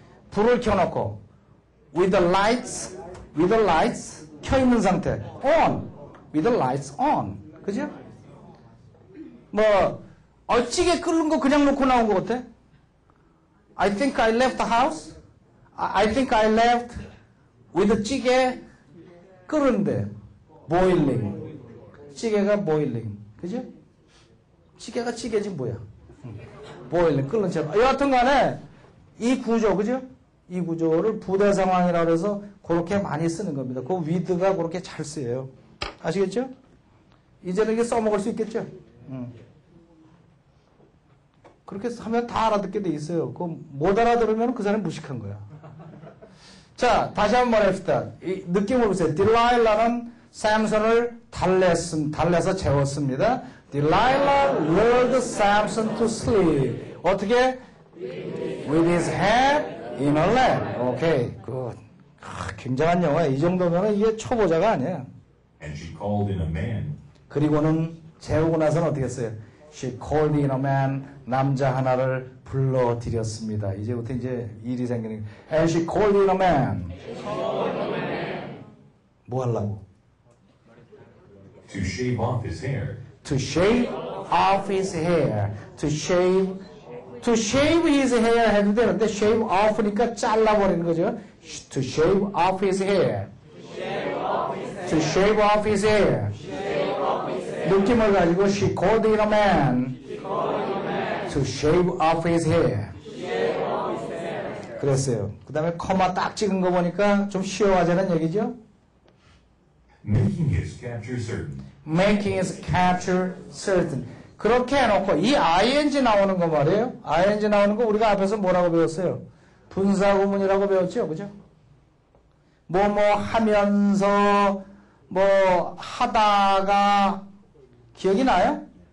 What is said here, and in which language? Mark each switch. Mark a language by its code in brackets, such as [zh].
[ko] 불을 켜놓고 [en] with the lights [ko] 켜있는 상태 [en] on with the lights on [ko] 그죠? 뭐 찌개 끓는 거 그냥 놓고 나온 거 같아? [en] I think I left the house. I think I left with [ko] 찌개 끓는데 [en] boiling. [ko] 찌개가 boiling. 그죠? 찌개가 찌개지 뭐야. boiling 끓는 채로. 여하튼 간에 이 구조 그죠? 이 구조를 부대 상황이라고 해서 그렇게 많이 쓰는 겁니다. 그 with가 그렇게 잘 쓰여요. 아시겠죠? 이제는 이게 써먹을 수 있겠죠? 그렇게 하면 다 알아듣게 돼 있어요. 못 알아들으면 그 사람이 무식한 거야. 자, 다시 한번 말합시다. 이 느낌을 보세요. 딜라일라는 샘슨을 달래서 재웠습니다. [en] Delilah lured Samson to sleep. [ko] 어떻게? [en] With his head in her lap. [ko] 오케이, 굿. 굉장한 영화야. 이 정도면 이게 초보자가 아니야. [en] And she called in a man. [ko] 그리고는 재우고 나서는 어떻게 했어요? [en] She called in a man. [ko] 남자 하나를 불러들였습니다. 이제부터 이제 일이 생기는. [en] And she called in a man. [ko] 뭐 하려고? [en] To shave off his hair. To shave off his hair. To shave his hair [ko] 해도 되는데 shave off니까 잘라버리는 거죠. [en] To shave off his hair. To shave off his hair. [ko] 느낌을 가지고 [en] she called in a man. To shave off his hair. [ko] 그랬어요. 그 다음에 코마 딱 찍은 거 보니까 좀 쉬워하자는 얘기죠. [en] Making his capture certain. Making his capture certain. [ko] 그렇게 해놓고 이 ing 나오는 거 말이에요. ing 나오는 거 우리가 앞에서 뭐라고 배웠어요? 분사구문이라고 배웠죠, 그죠? 뭐 하면서 뭐 하다가 기억이 나요?